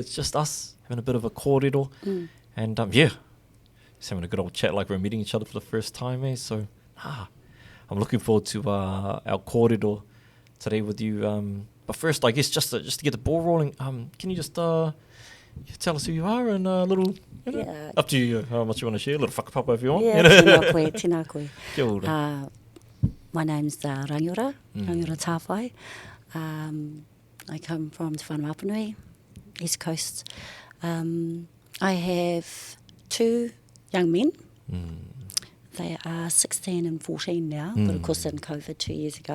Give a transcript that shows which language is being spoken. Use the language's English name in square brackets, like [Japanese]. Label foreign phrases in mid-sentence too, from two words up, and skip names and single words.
[English] It's just us having a bit of a koorero. And yeah, just having a good old chat like we're meeting each other for the first time, eh? So I'm looking forward to our koorero today with you. But first, I guess just to get the ball rolling, can you just tell us who you are and a little, Yeah. up to you how much you want to share, a little whakapapa if you want. Yeah, [Māori] tēnā koe. Kia ora. [English] My name's Rangiora Tāwhai. I come from Te Whaanau Apanui, East Coast. I have two young men. They are 16 and 14 now, but of course in COVID 2 years ago.